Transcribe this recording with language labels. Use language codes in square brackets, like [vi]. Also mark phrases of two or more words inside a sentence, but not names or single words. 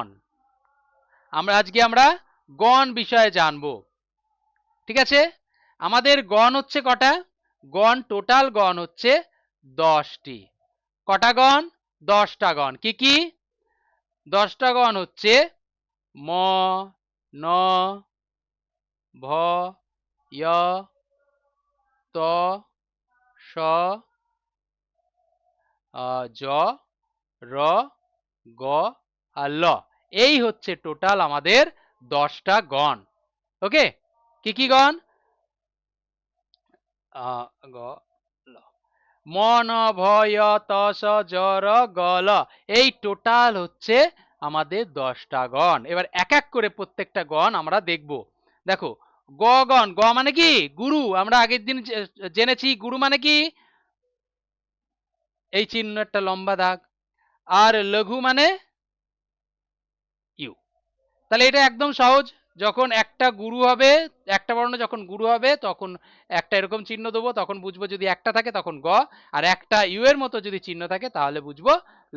[bn] আজকে আমরা গণ বিষয়ে জানবো। ঠিক আছে, আমাদের গণ হচ্ছে কটা? গণ, টোটাল গণ হচ্ছে 10টি। কটা গণ? 10টা গণ। কি কি? 10টা গণ হচ্ছে ম, ন, ভ, য়, ত, স, জ, র, গ আর ল। এই হচ্ছে টোটাল আমাদের 10টা গণ। ওকে, কি কি গণ? গ, ল, ম, ন, ভ, য়, ত, স, জ, র, গ, ল। এই টোটাল হচ্ছে আমাদের 10টা গণ। এবার এক এক করে প্রত্যেকটা গণ আমরা দেখব। দেখো, গ গণ, গ মানে কি? গুরু। আমরা আগের দিন জেনেছি গুরু মানে কি? এই চিহ্ন একটা লম্বা দাগ। আর লঘু মানে ইউ। তাহলে এটা একদম সহজ। যখন একটা গুরু হবে, একটা বর্ণ যখন গুরু হবে, তখন একটা এরকম চিহ্ন দেবো, তখন বুঝবো যদি একটা থাকে তখন গ, আর একটা ইউ এর মতো যদি চিহ্ন থাকে তাহলে বুঝবো ল।